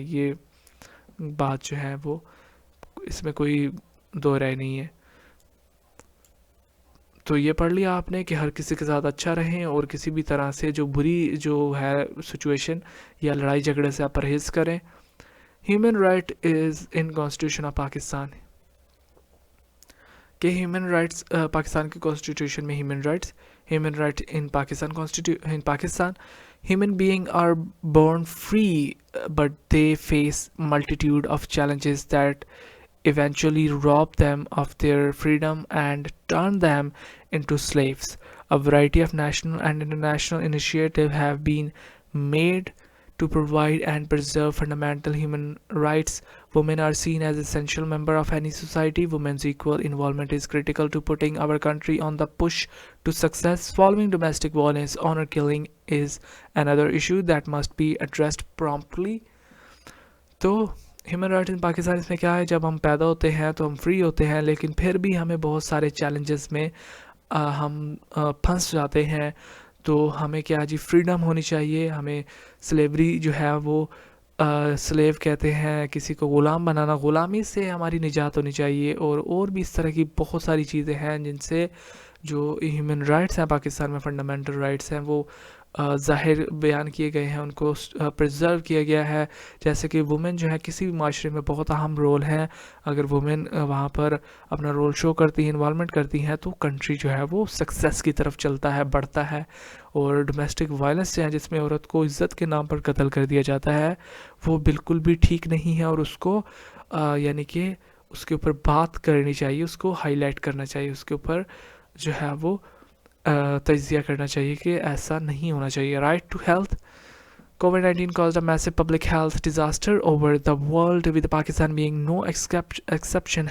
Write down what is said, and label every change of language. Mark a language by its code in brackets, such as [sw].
[ur] یہ بات جو ہے وہ اس میں کوئی دو رائے نہیں ہے. تو یہ پڑھ لیا آپ نے کہ ہر کسی کے ساتھ اچھا رہیں اور کسی بھی طرح سے جو بری جو ہے سچویشن یا لڑائی جھگڑے سے آپ پرہیز کریں. [en] human right is in constitution of Pakistan, [ur] کہ ہیومن رائٹس پاکستان کی کانسٹیٹیوشن میں [en] Human right in Pakistan human beings are born free, but they face multitude of challenges that eventually rob them of their freedom and turn them into slaves. A variety of national and international initiatives have been made to provide and preserve fundamental human rights. Women are seen as essential member of any society. Women's equal involvement is critical to putting our country on the push to success. Following domestic violence, honor killing is another issue that must be addressed promptly. [ur] تو human rights ان پاکستان اس میں کیا ہے, جب ہم پیدا ہوتے ہیں تو ہم فری ہوتے ہیں, لیکن پھر بھی ہمیں بہت سارے چیلنجز میں ہم پھنس جاتے ہیں. تو ہمیں کیا جی فریڈم ہونی چاہیے. ہمیں سلیوری جو ہے وہ سلیو کہتے ہیں کسی کو غلام بنانا, غلامی سے ہماری نجات ہونی چاہیے. اور بھی اس طرح کی بہت ساری چیزیں ہیں جن سے جو ہیومن رائٹس ہیں پاکستان میں, فنڈامنٹل رائٹس ہیں, وہ ظاہر بیان کیے گئے ہیں, ان کو پرزرو کیا گیا ہے. جیسے کہ وومن جو ہے کسی بھی معاشرے میں بہت اہم رول ہے. اگر وومن وہاں پر اپنا رول شو کرتی ہیں, انوالومنٹ کرتی ہیں, تو کنٹری جو ہے وہ سکسیس کی طرف چلتا ہے, بڑھتا ہے. اور ڈومیسٹک وائلنس سے جس میں عورت کو عزت کے نام پر قتل کر دیا جاتا ہے, وہ بالکل بھی ٹھیک نہیں ہے, اور اس کو یعنی کہ اس کے اوپر بات کرنی چاہیے, اس کو ہائی لائٹ کرنا چاہیے, اس کے اوپر جو ہے وہ تجزیہ کرنا چاہیے کہ ایسا نہیں ہونا چاہیے. [en] Right to health. COVID-19 caused a massive public health disaster over the world, with Pakistan being no exception.